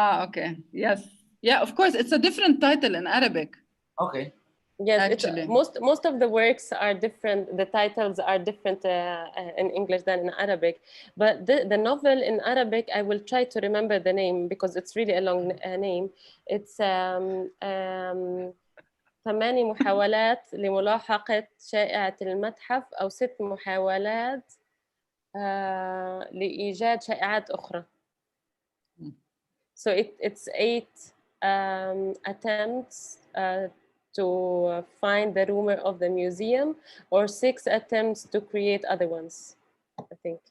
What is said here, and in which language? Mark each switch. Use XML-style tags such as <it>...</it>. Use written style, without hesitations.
<en>Ah, okay. Yes. Yeah, of course. It's a different title in Arabic. Okay. Yes, Actually. most of the works are different. The titles are different in English than in Arabic. But the novel in Arabic, I will try to remember the name because it's really a long name.</en> <ar>It's 8 محاولات لملاحقة شائعة المتحف أو 6 محاولات لإيجاد شائعات أخرى.</ar> <en>So it's 8 attempts to find the rumor of the museum, or 6 attempts to create other ones, I think.</en>